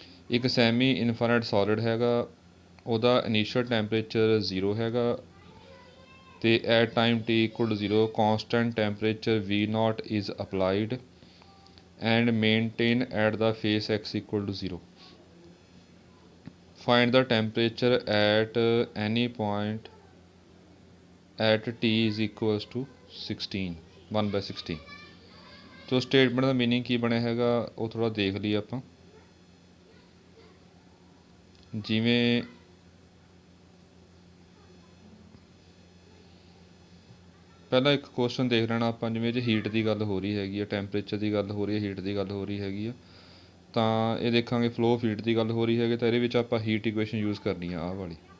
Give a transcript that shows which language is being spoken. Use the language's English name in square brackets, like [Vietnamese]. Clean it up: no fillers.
[Punjabi] ਇੱਕ semi infinite solid ਹੈਗਾ, ਉਹਦਾ ਇਨੀਸ਼ੀਅਲ ਟੈਂਪਰੇਚਰ 0 ਹੈਗਾ, ਅਤੇ [English] At time T = 0 constant temperature V0 is applied and maintain at the face x = 0। Find the temperature at any point at T is equals to 16, 1/16। [Punjabi] ਤੋ statement ਦਾ meaning ਕੀ ਬਣਿਆ ਹੈਗਾ ਉਹ ਥੋੜ੍ਹਾ ਦੇਖ ਲਈਏ ਆਪਾਂ। ਜਿਵੇਂ ਪਹਿਲਾਂ ਇੱਕ ਕੁਐਸਚਨ ਦੇਖ ਲੈਣਾ ਆਪਾਂ, ਜਿਵੇਂ ਜੇ ਹੀਟ ਦੀ ਗੱਲ ਹੋ ਰਹੀ ਹੈਗੀ ਆ, ਟੈਂਪਰੇਚਰ ਦੀ ਗੱਲ ਹੋ ਰਹੀ ਹੈ, ਹੀਟ ਦੀ ਗੱਲ ਹੋ ਰਹੀ ਹੈਗੀ ਆ, ਤਾਂ ਇਹ ਦੇਖਾਂਗੇ [English] flow of heat [Punjabi] ਦੀ ਗੱਲ ਹੋ ਰਹੀ ਹੈਗੀ, ਤਾਂ ਇਹਦੇ ਵਿੱਚ ਆਪਾਂ ਹੀਟ ਇਕੁਏਸ਼ਨ ਯੂਜ਼ ਕਰਨੀ ਆ ਆਹ ਵਾਲੀ।